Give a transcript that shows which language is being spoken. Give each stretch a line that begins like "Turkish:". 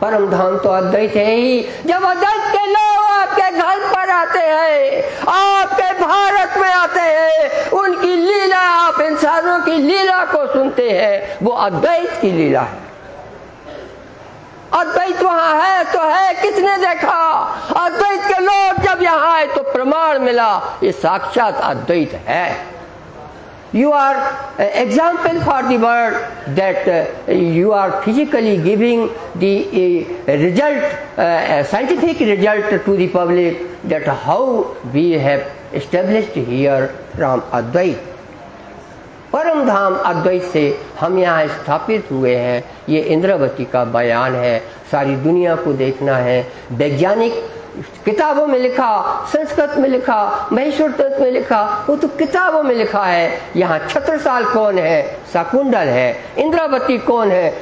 Hindi: परम धाम तो अद्वैत है ही। जब अद्वैत के लोग आपके घर पर आते हैं, आपके भारत में आते हैं, उनकी लीला, आप इंसानों की लीला को सुनते हैं, वो अद्वैत की लीला है। अद्वैत वहां है तो है, किसने देखा? अद्वैत के लोग जब यहाँ आए तो प्रमाण मिला, ये साक्षात अद्वैत है।
English: You are example for the world that you are physically giving the result, scientific result to the public that how we have established here from Advait.
Hindi: परम धाम अद्वैत से हम यहाँ स्थापित हुए हैं। ये इंद्रावती का बयान है, सारी दुनिया को देखना है। वैज्ञानिक किताबों में लिखा, संस्कृत में लिखा, महेश्वर तत्व में लिखा, वो तो किताबों में लिखा है। यहाँ छत्रसाल कौन है? शकुंडल है। इंद्रावती कौन है?